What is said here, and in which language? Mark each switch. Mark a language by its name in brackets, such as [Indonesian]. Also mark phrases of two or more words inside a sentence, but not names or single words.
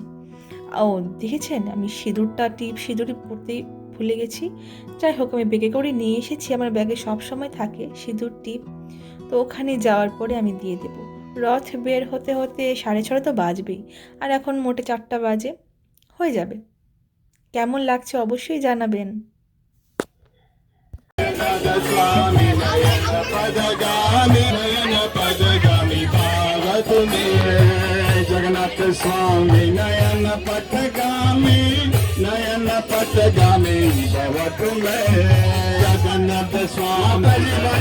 [Bangla] ও দেখেছেন, আমি সিঁদুরই পরতেই ভুলে গেছি। যাই হোক, আমি ব্যাগে করে নিয়ে এসেছি, আমার ব্যাগে সবসময় থাকে সিঁদুর টিপ। তো ওখানে যাওয়ার পরে আমি দিয়ে দেব। রথ বের হতে হতে 6:30 তো বাজবেই, আর এখন মোটে 4টা বাজে, হয়ে যাবে। কেমন লাগছে অবশ্যই জানাবেন। [Sanskrit] जगन्नाथ स्वामी नयन पथगामी नयन पथगामी भव तुम्हें जगन्नाथ स्वामी